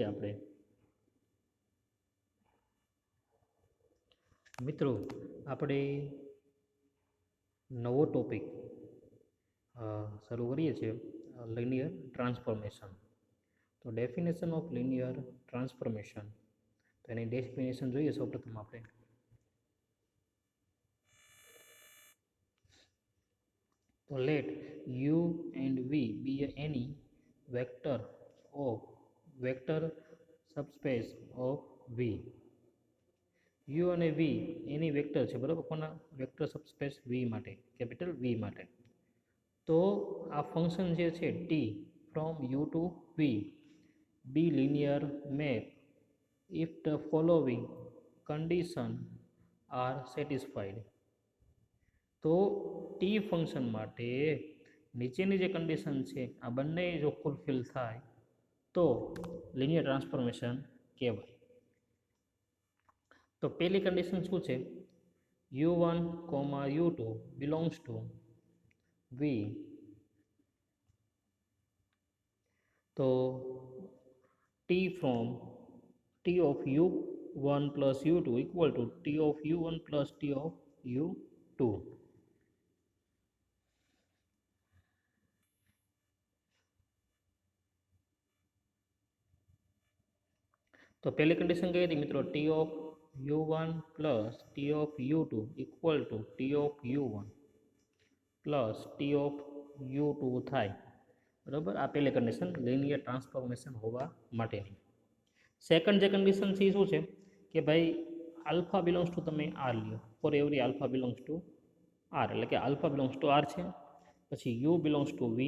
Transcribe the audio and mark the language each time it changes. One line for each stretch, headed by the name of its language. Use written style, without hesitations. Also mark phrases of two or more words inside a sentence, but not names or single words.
Gujarati: આપણે મિત્રો આપણે નવો ટોપિક શરૂ કરીએ છીએ,
English: linear transformation.
Gujarati: તો
English: definition of linear transformation,
Gujarati: તો એની ડેફિનેશન જોઈએ સૌપ્રથમ આપણે.
English: તો લેટ u and v be any vector subspace of v.
Gujarati: u અને v એની વેક્ટર છે, બરાબર? કોના
English: vector subspace
Gujarati: v માટે, કેપિટલ v માટે. તો આ ફંક્શન જે છે
English: t from u to v be linear map if the following condition are satisfied.
Gujarati: તો ટી ફંક્શન માટે નીચેની જે કન્ડિશન છે આ બંને જો ફૂલફિલ થાય તો
English: linear transformation
Gujarati: કહેવાય. તો પહેલી કન્ડિશન શું છે?
English: u1, u2 belongs to v. તો t from t of u1 plus u2 equal to t of u1 plus t of u2.
Gujarati: તો પહેલી કન્ડિશન કઈ હતી મિત્રો?
English: t of u1 plus t of u2 equal to t of u1 plus t of u2
Gujarati: થાય, બરાબર? આ પહેલી કન્ડિશન
English: linear transformation
Gujarati: હોવા માટેની. સેકન્ડ જે કન્ડિશન છે એ શું છે કે ભાઈ
English: alpha belongs to
Gujarati: તમે આર લ્યો,
English: for every alpha belongs to R,
Gujarati: એટલે કે
English: alpha belongs to R
Gujarati: છે, પછી
English: u belongs to V.